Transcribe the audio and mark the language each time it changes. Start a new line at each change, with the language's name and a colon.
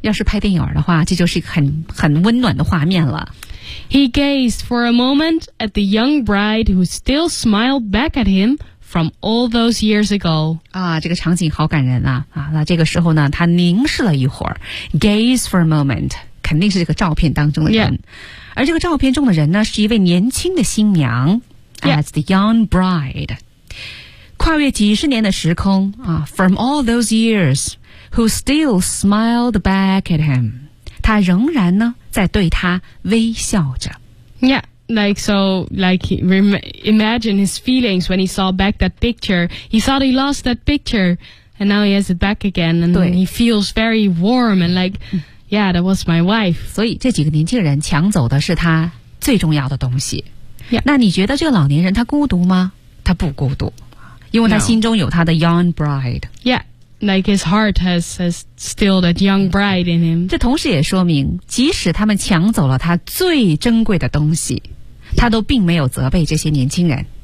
Chinese: 要是拍电影的话，这就是一个很温暖的画面了。
English: He gazed for a moment at the young bride who still smiled back at him from all those years ago.
Chinese: 啊，这个场景好感人啊！啊，那这个时候呢，他凝视了一会儿 ，
English: gaze for a moment，
Chinese: 肯定是这个照片当中的人。
English: Yeah.
Chinese: 而这个照片中的人呢，是一位年轻的新娘。
English: Yeah. As the young bride.
Chinese: 跨越几十年的时空、
English: from all those years, who still smiled back at him.
Chinese: 他仍然呢在对他微笑着。
English: Yeah, like so, like imagine his feelings when he saw back that picture. He thought he lost that picture, and now he has it back again. And he feels very warm and like, yeah, that was my wife.
Chinese: 所以这几个年轻人抢走的是他最重要的东西。
English: Yeah.
Chinese: 那你觉得这个老年人他孤独吗？他不孤独，因为他心中有他的
English: young bride. Yeah, like his heart has still that young bride in him.
Chinese: 这同时也说明，即使他们抢走了他最珍贵的东西，他都并没有责备这些年轻人。